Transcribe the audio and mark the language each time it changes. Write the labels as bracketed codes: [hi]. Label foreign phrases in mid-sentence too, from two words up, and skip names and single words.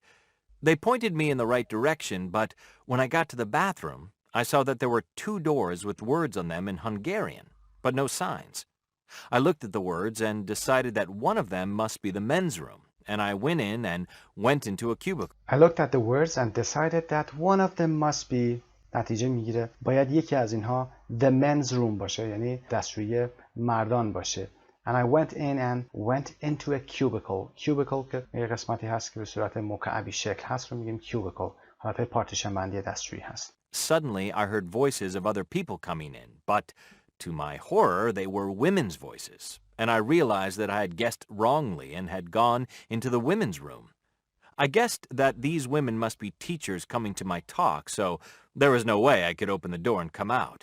[en] They pointed me in the right direction, but when I got to the bathroom, I saw that there were 2 doors with words on them in Hungarian, but no signs. I looked at the words and decided that one of them must be the men's room, and I went in and went into a cubicle. I looked at the words and decided that one of them must be [fa] نتیجه میگیره باید یکی از اینها [en] the men's room [fa] باشه یعنی دستشویی مردان باشه. [en] And I went in and went into a cubicle. [fa] Cubicle که یه قسمتی هست که به صورت مکعبی شکل هست رو میگیم cubicle. حالت پارتیشن بندی دستشویی هست. [en] Suddenly I heard voices of other people coming in, but to my horror they were women's voices, and I realized that I had guessed wrongly and had gone into the women's room. I guessed that these women must be teachers coming to my talk, so there was no way I could open the door and come out.